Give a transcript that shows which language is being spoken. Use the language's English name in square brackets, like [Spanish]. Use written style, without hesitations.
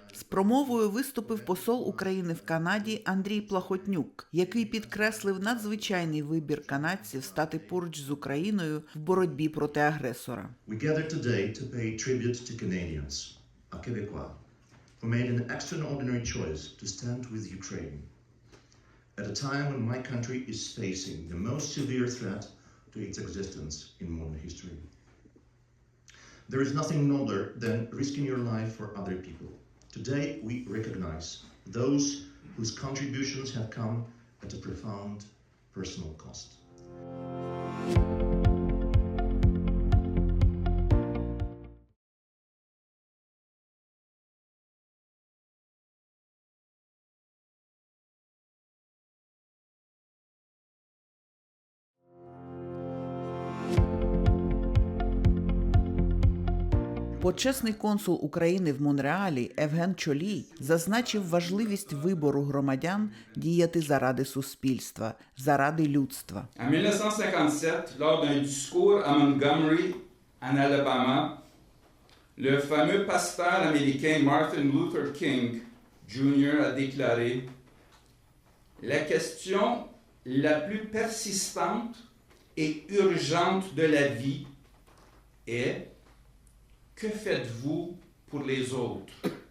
[Ukrainian] промовою виступив посол України в Канаді Андрій Плахотнюк, який підкреслив надзвичайний вибір канадців стати поруч з Україною в боротьбі проти агресора. [English] We gather today to pay tribute to Canadians, [French] à Québécois, [English] who made an extraordinary choice to stand with Ukraine at a time when my country is facing the most severe threat to its existence in modern history. There is nothing nobler than risking your life for other people. Today we recognize those whose contributions have come at a profound personal cost. [Ukrainian] Почесний консул України в Монреалі Евген Чолій зазначив важливість вибору громадян діяти заради суспільства, заради людства. [French] En 1957, lors d'un discours à Montgomery, en Alabama, le fameux pasteur américain Martin Luther King Jr. a déclaré « La question la plus persistante et urgente de la vie est « Que faites-vous pour les autres ?»